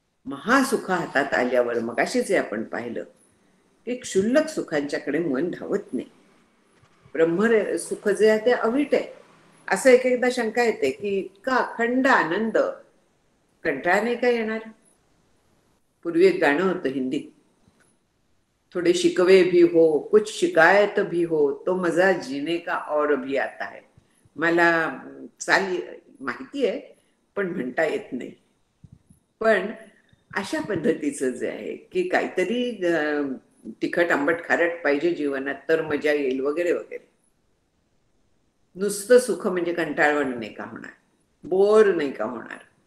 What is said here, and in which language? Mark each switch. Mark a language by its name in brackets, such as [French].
[Marathi] महासुख हातात आल्यावर मगाशी जे आपण पाहिलं की क्षुल्लक सुखांच्याकडे मन धावत नाही. ब्रह्म सुख जे आहे ते अवीट आहे. असं एक एकदा शंका येते की इतका अखंड आनंद कंटाळा नाही का येणार? पूर्वी एक गाणं होतं हिंदीत, [Hindi] थोड़े शिकवे भी हो कुछ शिकायत भी हो तो मजा जीने का और भी आता है. [Marathi] मला चाली माहिती आहे पण म्हणता येत नाही. पण अशा पद्धतीचं जे आहे की काहीतरी तिखट आंबट खारट पाहिजे जीवनात तर मजा येईल वगैरे वगैरे. नुसतं सुख म्हणजे कंटाळवण नाही का होणार, बोर नाही का होणार?